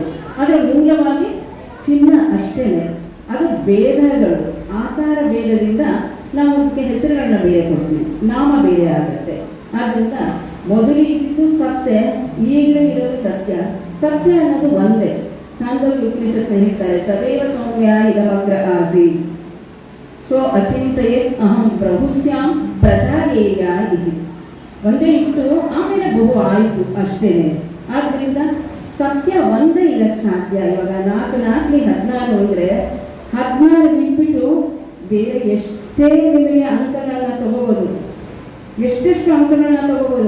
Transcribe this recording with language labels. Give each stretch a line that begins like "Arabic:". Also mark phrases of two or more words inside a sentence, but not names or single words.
Kannada: ಆದರೆ ಮೂಲವಾಗಿ ಚಿನ್ನ ಅಷ್ಟೇನೆ. ಅದು ಭೇದಗಳು, ಆಕಾರ ಭೇದದಿಂದ ನಾವು ಅದಕ್ಕೆ ಹೆಸರುಗಳನ್ನ ಬೇರೆ ಕೊಡ್ತೀವಿ, ನಾಮ ಬೇರೆ ಆಗುತ್ತೆ. ಆದ್ದರಿಂದ ಮೊದಲು ಇದ್ದಿದ್ದು ಸತ್ಯ, ಈಗಲೂ ಇರೋದು ಸತ್ಯ. ಸತ್ಯ ಅನ್ನೋದು ಒಂದೇ. ಛಾಂದೋಗ್ಯ ಉಪನಿಷತ್ನ ಹೇಳ್ತಾರೆ,
Sanskrit: ಸದೈವ ಸೌಮ್ಯ ಇದಮಗ್ರ ಆಸೀತ್ ಸೊ ಅಚಿಂತೆಯೇ ಅಹಂ ಪ್ರಭುಸ್ಯಾಂ ಪ್ರಜಾಯೇಯ ಇತಿ.
Kannada: ಒಂದೇ ಇತ್ತು, ಆಮೇಲೆ ಬಹು ಆಯಿತು ಅಷ್ಟೇನೆ. ಆದ್ದರಿಂದ ಸತ್ಯ ಒಂದೇ ಇರಕ್ಕೆ ಸಾಧ್ಯ. ಇವಾಗ 4×4 ಅಂದರೆ 16 ಬಿಟ್ಬಿಟ್ಟು ಬೇರೆ ಎಷ್ಟೇ ನಿಮಗೆ ಅಂಕಗಳನ್ನ ತಗೋಬೋದು, ಎಷ್ಟೆಷ್ಟು ಅಂಕಗಳನ್ನ ತಗೋಬೋದು.